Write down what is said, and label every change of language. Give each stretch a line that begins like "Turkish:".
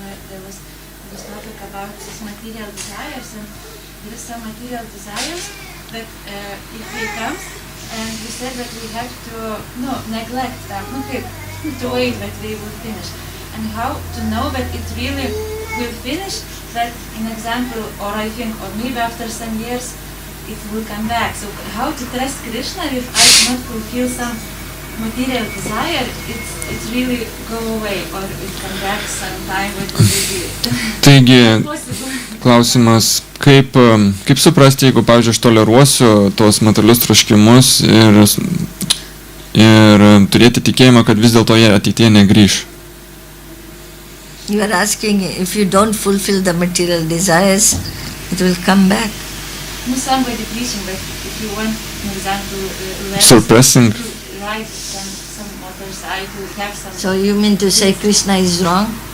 English: There was topic about these material desires, and there is some material desires that if they come, and we said that we have to neglect them, to wait that they will finish, and how to know that it really will finish. That, in example, or I think, or maybe after some years, it will come back. So how to trust Krishna if I cannot fulfill some material desire, it really go away, or it come back sometime with the
Lithuanian: Taigi, klausimas, kaip suprasti, jeigu, pavyzdžiui, aš toleruosiu tos materialius troškimus ir turėti tikėjimą, kad vis dėlto jie ateityje negrįš.
English: You are asking if you don't fulfill the material desires, it will come back. No, somebody preaching, but if you want, for example, Suppressing. Right, some other side who have some... So you mean to say Krishna is wrong?